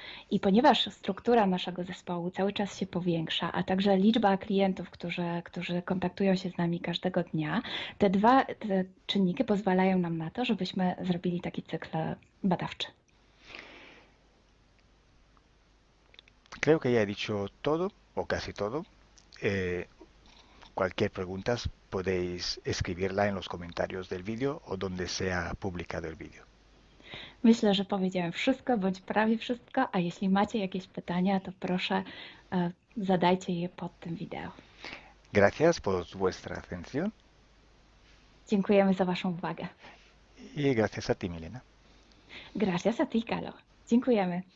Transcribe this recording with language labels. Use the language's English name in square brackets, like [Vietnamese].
[Polish] I ponieważ struktura naszego zespołu cały czas się powiększa, a także liczba klientów, którzy kontaktują się z nami każdego dnia, te czynniki pozwalają nam na to, żebyśmy zrobili taki cykl badawczy. [Spanish] Creo que ya he dicho todo, o casi todo. Cualquier pregunta podéis escribirla en los comentarios del vídeo o donde sea publicado el vídeo. [Polish] Myślę, że powiedziałem wszystko, bądź prawie wszystko, a jeśli macie jakieś pytania, to proszę zadajcie je pod tym wideo. [Spanish] Gracias por vuestra atención [Polish] Dziękujemy za Waszą uwagę. [Spanish] y gracias a ti, Milena. Gracias a ti, Kalo. [Polish] Dziękujemy.